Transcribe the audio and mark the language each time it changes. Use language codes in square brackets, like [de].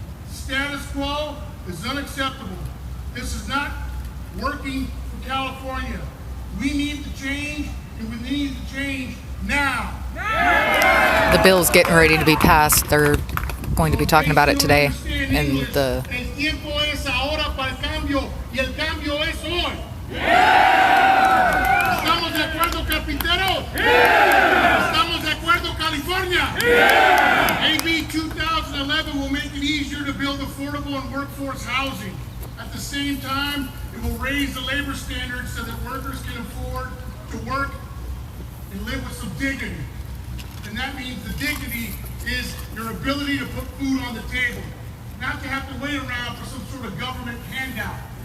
[en] Status quo is unacceptable. This is not working for California. We need to change, and we need to change now. The bill's getting ready to be passed. They're going to be talking about it today in the... [es] El tiempo es ahora para el cambio, y el cambio es hoy. ¿Estamos de acuerdo, Carpinteros? ¿Estamos de acuerdo, California? [en] AB 2011 will make it easier to build affordable and workforce housing. At the same time, it will raise the labor standards so that workers can afford to work and live with some dignity. And that means the dignity is your ability to put food on the table, not to have to wait around for some sort of government handout.